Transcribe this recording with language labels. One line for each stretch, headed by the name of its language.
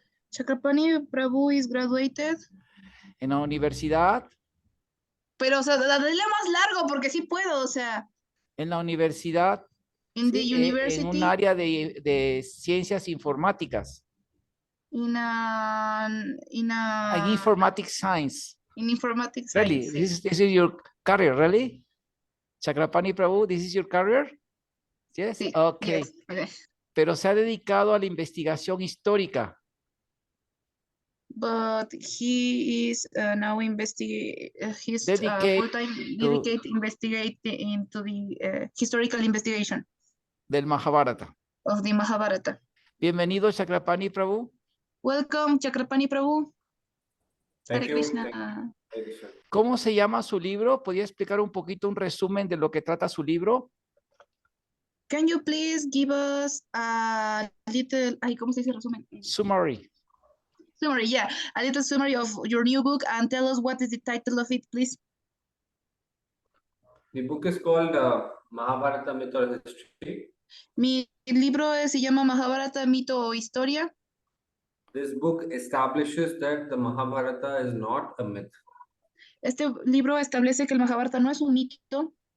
English: Chakrapani Prabhu is graduated.
Spanish: en la universidad. Pero, o sea, dale más largo porque sí puedo, o sea. En la universidad,
English: In the
Spanish: sí,
English: university.
Spanish: en un área de ciencias informáticas.
English: In Informatics science. In informatics Really? science. This is your career, really? Chakrapani Prabhu, this is your career? Yes?
Spanish: Sí.
English: Okay. Yes. Okay.
Spanish: Pero se ha dedicado a la investigación histórica.
English: But he is now investigating. He's full-time dedicated investigate into the historical investigation
Spanish: del Mahabharata.
English: Of the Mahabharata.
Spanish: Bienvenido, Chakrapani Prabhu.
English: Welcome, Chakrapani Prabhu.
Sanskrit: Hare Krishna.
Spanish: ¿Cómo se llama su libro? ¿Podría explicar un poquito un resumen de lo que trata su libro?
English: Can you please give us a little,
Spanish: ¿cómo se dice resumen?
English: Summary. Summary, yeah. A little summary of your new book and tell us what is the title of it, please. The book is called Mahabharata Myth or History.
Spanish: Mi libro se llama Mahabharata, Mito o Historia.
English: This book establishes that the Mahabharata is not a myth.
Spanish: Este libro establece que el Mahabharata no es un mito.